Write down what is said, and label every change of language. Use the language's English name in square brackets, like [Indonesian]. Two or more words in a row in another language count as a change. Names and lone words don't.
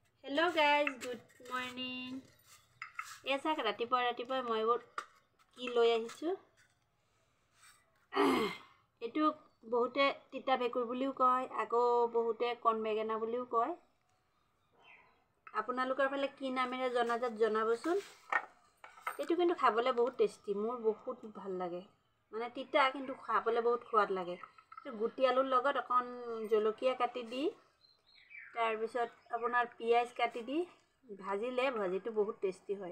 [English] Hello guys, good morning. [Assamese] এছা ৰাতিপা মই কি লৈ আহিছু. এটু বহুতে তিতা বেকুৰ বুলিও কয়, আগো বহুতে কণ বেঙেনা বুলিও কয়. আপোনালোকৰ ফালে কি নামেৰে জনাজাত জনাবচোন। এটু কিন্তু খাবলে বহুত টেস্টি, মোৰ বহুত ভাল লাগে। মানে তিতা কিন্তু খাবলে বহুত সোৱাদ লাগে। গুটি আলুৰ লগত অকন জলকীয়া কাটি দি তাৰ পিছত আপোনাৰ পিয়াজ কাটি দি ভাজিলে ভাজিটো বহুত টেস্টি হয়।